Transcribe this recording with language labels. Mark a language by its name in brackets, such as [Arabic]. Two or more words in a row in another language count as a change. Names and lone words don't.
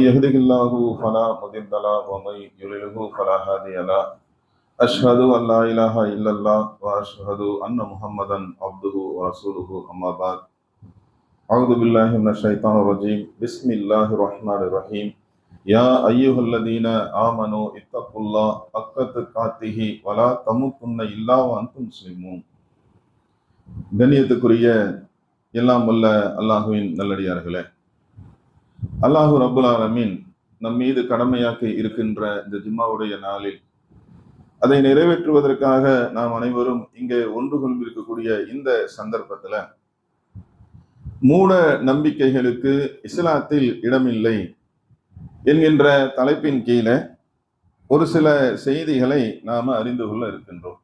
[Arabic] يهده الله فلا مضل له ومن يضلل فلا هادي له أشهد أن لا إله إلا الله وأشهد أن محمدا عبده ورسوله أما بعد أعوذ بالله من الشيطان الرجيم بسم الله الرحمن الرحيم يا أيها الذين آمنوا اتقوا الله حق تقاته ولا تموتن إلا وأنتم مسلمون. [Tamil] கண்ணியத்துக்குரிய எல்லாம் வல்ல அல்லாஹுவின் நல்லடியார்களே, [Arabic] الله رب العالمين [Tamil] நம் மீது கடமையாக்கி இருக்கின்ற இந்த ஜும்மாவுடைய நாளில் அதை நிறைவேற்றுவதற்காக நாம் அனைவரும் இங்கே ஒன்று கொண்டிருக்கக்கூடிய இந்த சந்தர்ப்பத்துல மூட நம்பிக்கைகளுக்கு இஸ்லாத்தில் இடமில்லை என்கின்ற தலைப்பின் கீழே ஒரு சில செய்திகளை நாம அறிந்து கொள்ள இருக்கின்றோம்.